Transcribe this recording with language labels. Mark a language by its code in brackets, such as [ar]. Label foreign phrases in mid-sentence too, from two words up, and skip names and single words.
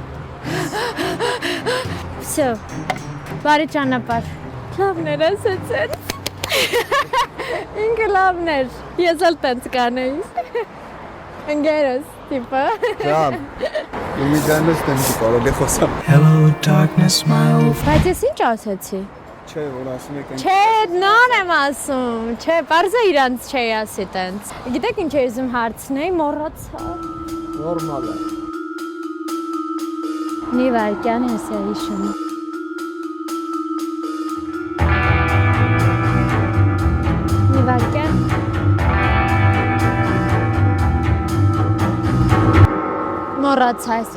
[hy] Всё։ Բարի ճանապարհ։ Լավներ ասեցեն։ Ինքը լավներ։ Ես էլ տենց կանեի։ Ընկերս, տիպը։ Ջան, Իմիջանից տենց կարող է խոսալ։ [en] Hello, darkness, my old friend. [hy] Բայց ես ինչ ասեցի։ Չէ, որ ասում եք Չէ, նոր եմ ասում։ Չէ, պարզը իրանց չէի ասի տենց։ Գիտեք ինչ էի ուզում հարցնեի, մոռացա։ նորմալ է։ Մի վայրկյան ես է հիշում։ Մի վայրկյան։ Մոռացա ես։